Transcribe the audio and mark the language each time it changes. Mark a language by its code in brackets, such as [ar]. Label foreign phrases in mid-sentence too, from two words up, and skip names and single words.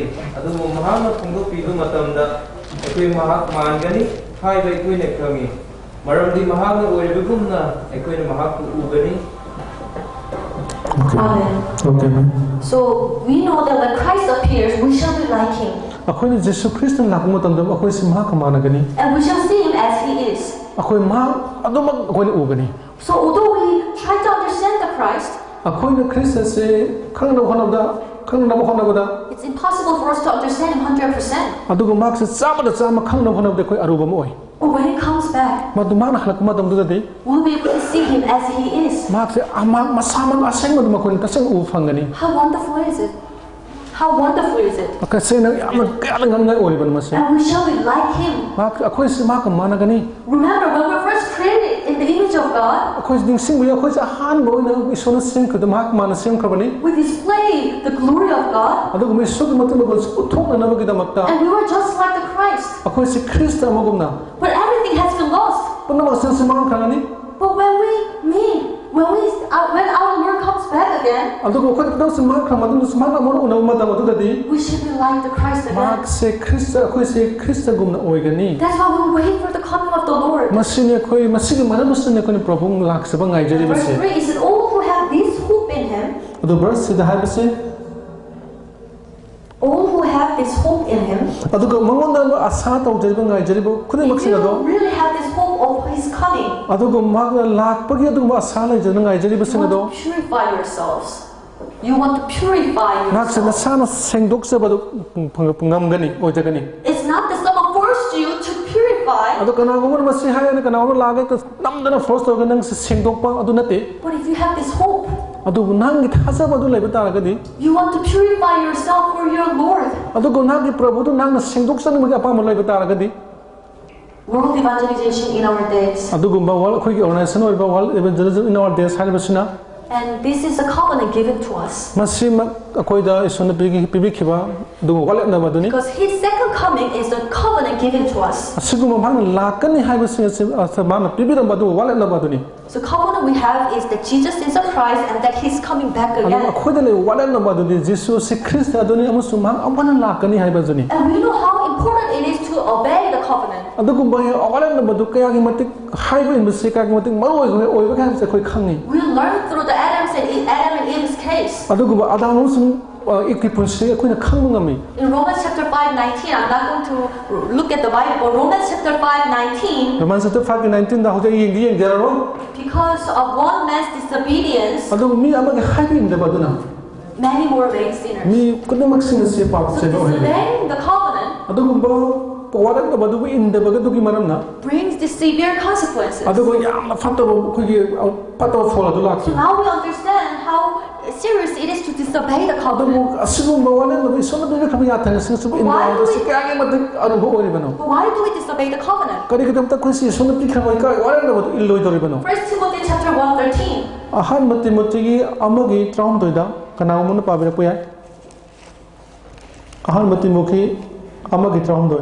[mni] ꯑꯗꯨꯕꯨ ꯃꯍꯥꯛꯅ ꯐꯣꯡꯗꯣꯛꯄꯤꯕ ꯃꯇꯝꯗ ꯑꯩꯈꯣꯏ ꯃꯍꯥꯛ ꯃꯥꯟꯒꯅꯤ ꯍꯥꯏꯕ ꯑꯩꯈꯣꯏꯅ ꯈꯪꯉꯤ. ꯃꯔꯝꯗꯤ ꯃꯍꯥꯛꯅ ꯑꯣꯏꯔꯤꯕꯒꯨꯝꯅ ꯑꯩꯈꯣꯏꯅ ꯃꯍꯥꯛꯄꯨ ꯎꯒꯅꯤ. [en] Amen. Okay. So we know that when Christ appears, we shall be like Him. [mni] ꯑꯩꯈꯣꯏꯅ ꯖꯦꯁꯨ ꯈ꯭ꯔꯤꯁꯇꯅ ꯂꯥꯛꯄ ꯃꯇꯝꯗ ꯑꯩꯈꯣꯏꯁꯤ ꯃꯍꯥꯛꯀ ꯃꯥꯟꯅꯒꯅꯤ. [en] And we shall see Him as He is. [mni] ꯑꯩꯈꯣꯏ ꯃꯍꯥꯛ ꯑꯗꯨꯃꯛ ꯑꯩꯈꯣꯏꯅ ꯎꯒꯅꯤ. [en] So although we try to understand the Christ, [mni] ꯑꯩꯈꯣꯏꯅ ꯈ꯭ꯔꯤꯁꯇ ꯑꯁꯤ ꯈꯪꯅꯕ ꯍꯣꯠꯅꯕꯗ [en] it's impossible for us to understand Him 100%. [mni] ꯑꯗꯨꯒ ꯃꯍꯥꯛꯁꯤ ꯆꯥꯝꯃꯗ ꯆꯥꯝꯃ ꯈꯪꯅꯕ ꯍꯣꯠꯅꯕꯗ ꯑꯩꯈꯣꯏ ꯑꯔꯨꯕ ꯑꯃ ꯑꯣꯏ. [en] But when He comes back, [mni] ꯃꯗꯨ ꯃꯍꯥꯛꯅ ꯍꯜꯂꯛꯄ ꯃꯇꯝꯗꯨꯗꯗꯤ [en] we'll be able to see Him as He is. [mni] ꯃꯍꯥꯛꯁꯦ ꯃꯁꯥꯃꯛ ꯑꯁꯦꯡꯕꯗꯨ ꯑꯩꯈꯣꯏꯅ ꯇꯁꯦꯡꯅ ꯎꯕ ꯐꯪꯒꯅꯤ. [en] How wonderful is it? How wonderful is it? [mni] ꯇꯁꯦꯡꯅ ꯌꯥꯝꯅ ꯀꯌꯥꯗ ꯉꯝꯉꯥꯏ ꯑꯣꯏꯔꯤꯕꯅꯤ ꯃꯁꯤ. [en] And we shall be like Him. [mni] ꯑꯩꯈꯣꯏꯁꯤ ꯃꯍꯥꯛꯀ ꯃꯥꯟꯅꯒꯅꯤ. [en] Remember, when we were first created in the image of God, [mni] ꯑꯩꯈꯣꯏꯁꯤ ꯅꯤꯡꯁꯤꯡꯕꯤꯌꯨ ꯑꯩꯈꯣꯏꯁꯤ ꯑꯍꯥꯟꯕ ꯑꯣꯏꯅ ꯏꯁꯣꯔꯅ ꯁꯦꯝꯈꯤꯕꯗ ꯃꯍꯥꯛ ꯃꯥꯅ ꯁꯦꯝꯈ꯭ꯔꯕꯅꯤ. [en] we displayed the glory of God, [mni] ꯑꯗꯨꯒꯨꯝꯕ ꯏꯁꯣꯔꯒꯤ ꯃꯇꯨꯡꯗ ꯎꯠꯊꯣꯛꯅꯅꯕꯒꯤꯗꯃꯛꯇ [en] and we were just like the Christ. [mni] ꯑꯩꯈꯣꯏꯁꯤ ꯈ꯭ꯔꯤꯁꯇ ꯑꯃꯒꯨꯝꯅ [en] But everything has been lost. [mni] ꯄꯨꯝꯅꯃꯛꯁꯤ ꯃꯥꯡꯈ꯭ꯔꯒꯅꯤ. [en] But when our Lord comes back again, [mni] ꯑꯗꯨꯒ ꯑꯩꯈꯣꯏ ꯄꯨꯝꯅꯃꯛꯁꯤ ꯃꯥꯡꯈ꯭ꯔ ꯃꯇꯨꯡꯗ ꯃꯍꯥꯛ ꯑꯃꯨꯛ ꯎꯅꯕ ꯃꯇꯝ ꯑꯗꯨꯗꯗꯤ [en] we should be like the Christ again. [mni] ꯃꯍꯥꯛꯁꯦ ꯑꯩꯈꯣꯏꯁꯦ ꯈ꯭ꯔꯤꯁꯇꯒꯨꯝꯅ ꯑꯣꯏꯒꯅꯤ. [en] That's why we wait for the coming of the Lord. [mni] ꯃꯁꯤꯅꯤ ꯑꯩꯈꯣꯏ ꯃꯁꯤꯒꯤ ꯃꯔꯝ ꯑꯁꯤꯅ ꯑꯩꯈꯣꯏꯅ ꯄ꯭ꯔꯚꯨ ꯂꯥꯛꯆꯕ [en] Verse [mni] ꯉꯥꯏꯖꯔꯤꯕꯁꯦ. [en] 3 is that all who have this hope in Him, [mni] ꯑꯗꯨ verse 3ꯗ ꯍꯥꯏꯕꯁꯦ [en] all who have this hope in Him, [mni] ꯑꯗꯨꯒ ꯃꯉꯣꯟꯗ ꯑꯁꯥ ꯇꯧꯖꯔꯤꯕ ꯉꯥꯏꯖꯔꯤꯕ [en] if [mni] ꯈꯨꯗꯤꯡꯃꯛꯁꯤꯡ [en] you [mni] ꯑꯗꯣ [en] really have this hope of His coming. [mni] ꯑꯗꯨꯒ ꯃꯍꯥꯛꯅ ꯂꯥꯛꯄꯒꯤ ꯑꯗꯨꯒꯨꯝꯕ ꯑꯁꯥ ꯂꯩꯖꯅ ꯉꯥꯏꯖꯔꯤꯕꯁꯤꯡ [en] You [mni] ꯑꯗꯣ [en] want to purify yourselves. You want to purify [mni] ꯉꯥꯛꯁꯦ [en] yourselves. [mni] ꯅꯁꯥꯅ ꯁꯦꯡꯗꯣꯛꯆꯕꯗꯨꯉꯝꯒꯅꯤ ꯑꯣꯏꯖꯒꯅꯤ [en] It's not that someone forced you to purify, [mni] ꯑꯗꯣ ꯀꯅꯥꯒꯨꯝꯕꯅ ꯃꯁꯤ ꯍꯥꯏꯔꯒ ꯀꯅꯥꯒꯨꯝꯕ ꯂꯥꯛꯑꯒ ꯅꯝꯗꯅ ꯐꯣꯔꯁ ꯇꯧꯔꯒ ꯅꯪꯁꯦ ꯁꯦꯡꯗꯣꯛꯄ ꯑꯗꯨ ꯅꯠꯇꯦ [en] but if you have this hope, [mni] ꯑꯗꯨꯕꯨ ꯅꯪꯒꯤ ꯊꯥꯖꯕ ꯑꯗꯨ ꯂꯩꯕ ꯇꯥꯔꯒꯗꯤ [en] you want to purify yourself for your Lord. [mni] ꯑꯗꯨꯒ ꯅꯪꯒꯤ ꯄ꯭ꯔꯚꯨꯗꯨ ꯅꯪꯅ ꯁꯦꯡꯗꯣꯛꯆꯅꯤꯡꯕꯒꯤ ꯑꯄꯥꯝꯕ ꯂꯩꯕ ꯇꯥꯔꯒꯗꯤ [en] World evangelization in our days. [mni] ꯑꯗꯨꯒꯨꯝꯕ ꯑꯩꯈꯣꯏꯒꯤ ꯑꯣꯔꯒꯅꯥꯏꯖꯦꯁꯟ ꯑꯣꯏꯕ [en] world evangelization in our days [mni] ꯍꯥꯏꯔꯤꯕꯁꯤꯅ [en] And this is a covenant given to us. [mni] ꯃꯁꯤꯃꯛ ꯑꯩꯈꯣꯏꯗ ꯏꯁꯣꯔꯅ ꯄꯤꯕꯤꯈꯤꯕ ꯑꯗꯨꯒ ꯋꯥꯠꯂꯛꯅꯕ ꯑꯗꯨꯅꯤ [en] Because His second coming is a covenant given to us. [mni] ꯑꯁꯤꯒꯨꯝꯕ ꯃꯍꯥꯛꯅ ꯂꯥꯛꯀꯅꯤ ꯍꯥꯏꯕꯁꯤꯡ ꯑꯁꯤ ꯃꯍꯥꯛꯅ ꯄꯤꯕꯤꯔꯝꯕ ꯑꯗꯨꯒ ꯋꯥꯠꯂꯛꯅꯕ ꯑꯗꯨꯅꯤ [en] So covenant we have is that Jesus is the Christ and that He's coming back [mni] ꯑꯗꯨꯒ [en] again. [mni] ꯑꯩꯈꯣꯏꯗ ꯂꯩꯕ ꯋꯥꯠꯂꯛꯅꯕ ꯑꯗꯨꯗꯤ ꯖꯤꯁꯨꯁꯤ ꯈ꯭ꯔꯤꯁꯇ ꯑꯗꯨꯅꯤ ꯑꯃꯁꯨꯡ ꯃꯍꯥꯛ ꯑꯃꯨꯛ ꯂꯥꯛꯀꯅꯤ ꯍꯥꯏꯕ ꯑꯗꯨꯅꯤ [en] And we know how important it is to obey the covenant. [mni] ꯑꯗꯨꯒꯨꯝꯕ ꯋꯥꯠꯂꯛꯅꯕꯗꯨ ꯀꯌꯥꯒꯤ ꯃꯇꯤꯛ ꯍꯥꯏꯕ ꯏꯟꯕꯁꯤ ꯀꯌꯥꯒꯤ ꯃꯇꯤꯛ ꯃꯔꯨ ꯑꯣꯏꯕꯒꯦ ꯍꯥꯏꯕꯁꯤ ꯑꯩꯈꯣꯏ ꯈꯪꯉꯤ [en] We learn through the Adam and Eve's case. [mni] ꯑꯗꯨꯒꯨꯝꯕ ꯑꯗꯥꯝ ꯑꯃꯁꯨꯡ ꯏꯛꯀꯤ ꯄꯨꯟꯁꯤ ꯑꯩꯈꯣꯏꯅ ꯈꯪꯕ ꯉꯝꯃꯤ [en] In Romans chapter 5:19, I'm not going to look at the Bible. Romans chapter 5:19, [mni] Romans chapter 5:19다 ꯍꯧꯖꯤꯛ ꯌꯦꯡꯖꯔꯔꯣꯏ [en] because of one man's disobedience, [mni] ꯑꯗꯨꯕꯨ ꯃꯤ ꯑꯃꯒꯤ ꯍꯥꯏꯕ ꯏꯟꯗꯕ ꯑꯗꯨꯅ [en] many more being sinners. [mni] 미 ꯈꯨꯗꯤꯡꯃꯛꯁꯤꯡ ꯑꯁꯤ ꯄꯥꯞ [en] So [mni] ꯆꯦꯟꯕ ꯑꯣꯏꯍꯜꯂꯤ [en] disobeying the covenant [mni] ꯑꯗꯨꯒꯨꯝꯕ ꯋꯥꯠꯂꯛꯅꯕ ꯑꯗꯨꯕꯨ ꯏꯟꯗꯕꯒꯤ ꯃꯔꯝꯅ [en] brings these severe consequences. [mni] ꯑꯗꯨꯒ ꯌꯥꯝꯅ ꯐꯠꯇꯕ ꯑꯩꯈꯣꯏꯒꯤ ꯐꯠꯇꯕ ꯐꯣꯜ ꯑꯗꯨ ꯂꯥꯛꯈꯤ [en] Now we understand how serious it is to disobey the [mni] ꯑꯗꯨꯕꯨ [en] covenant. [mni] ꯑꯁꯤꯒꯨꯝꯕ ꯋꯥꯠꯂꯛꯅꯕ ꯏꯁꯣꯔꯅ ꯄꯤꯕꯤꯈ꯭ꯔꯕ ꯌꯥꯊꯪꯁꯤꯡ ꯑꯁꯤꯕꯨ ꯏꯟꯗꯕꯁꯤ ꯀꯌꯥꯒꯤ ꯃꯇꯤꯛ ꯑꯔꯨꯕ ꯑꯣꯏꯔꯤꯕꯅꯣ [en] But why do we disobey the covenant? [mni] ꯀꯔꯤꯒꯤꯗꯃꯛꯇ ꯑꯩꯈꯣꯏꯁꯤ ꯏꯁꯣꯔꯅ ꯄꯤꯈ꯭ꯔꯕ ꯋꯥꯠꯂꯛꯅꯕꯗꯨ illoidoribano [en] 1 Timothy chapter 1:13. [mni] ꯑꯍꯥꯟꯕ ꯇꯤꯃꯣꯊꯤꯒꯤ ꯑꯃꯒꯤ 13ꯗ ꯀꯅꯥꯒꯨꯝꯕꯅ ꯄꯥꯕꯤꯔꯛꯄ ꯌꯥꯏ ꯑꯍꯥꯟꯕ ꯇꯤꯃꯣꯊꯤ ꯑꯃꯒꯤ 13